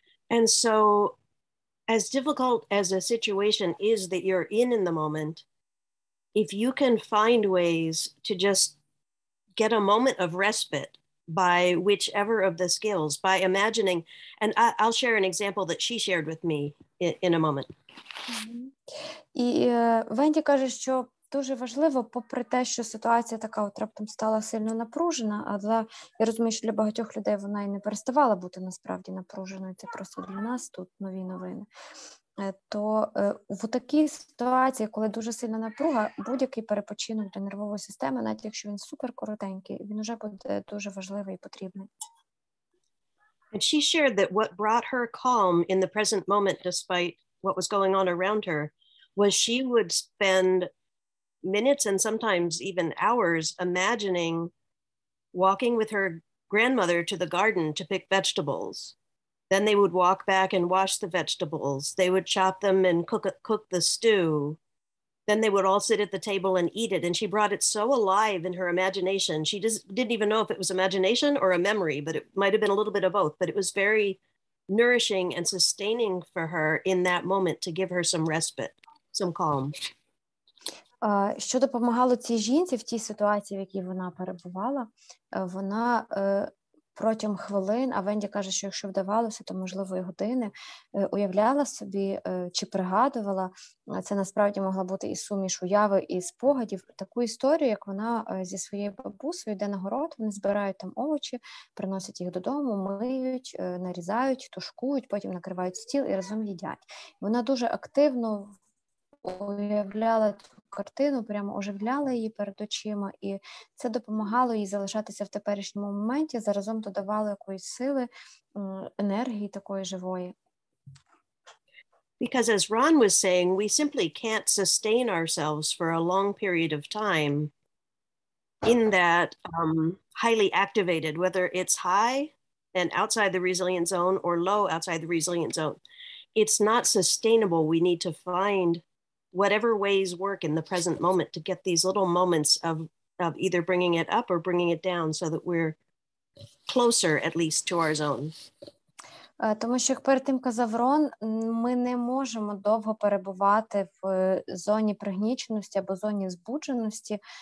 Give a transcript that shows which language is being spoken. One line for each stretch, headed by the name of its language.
English: And so, as difficult as a situation is that you're in the moment, if you can find ways to just get a moment of respite by whichever of the skills, by imagining, and I'll share an example that she shared with me in a moment.
Ukrainian: І Венді каже, що дуже важливо, попри те, що ситуація така от раптом стала сильно напружена, але я розумію, що для багатьох людей вона і не переставала бути насправді напруженою, це просто для нас тут нові новини, то в такій ситуації, коли дуже сильна напруга, будь-який перепочинок для нервової системи, навіть якщо він супер коротенький, він вже буде дуже важливий і потрібний.
English: And she shared that what brought her calm in the present moment, despite what was going on around her, was she would spend minutes and sometimes even hours imagining walking with her grandmother to the garden to pick vegetables. Then they would walk back and wash the vegetables. They would chop them and cook the stew. Then they would all sit at the table and eat it. And she brought it so alive in her imagination. She didn't even know if it was imagination or a memory, but it might have been a little bit of both. But it was very nourishing and sustaining for her in that moment to give her some respite, some calm.
Ukrainian: Що допомагало цій жінці в тій ситуації, в якій вона перебувала, вона протягом хвилин, а Венді каже, що якщо вдавалося, то можливо і години, уявляла собі чи пригадувала, це насправді могла бути і суміш уяви, і спогадів, таку історію, як вона зі своєю бабусею йде на город, вони збирають там овочі, приносять їх додому, миють, нарізають, тушкують, потім накривають стіл і разом їдять. Вона дуже активно уявляла цю картину, прямо оживляла її перед очима, і це допомагало їй залишатися в теперішньому моменті, заразом додавало якоїсь сили, енергії такої живої.
English: Because as Ron was saying, we simply can't sustain ourselves for a long period of time in that highly activated, whether it's high and outside the resilient zone or low outside the resilient zone. It's not sustainable. We need to find whatever ways work in the present moment to get these little moments of either bringing it up or bringing it down so that we're closer at least to our zone.
Ukrainian: Тому що, як перед тим казав Рон, ми не можемо довго перебувати в зоні пригніченості або зоні збудженості.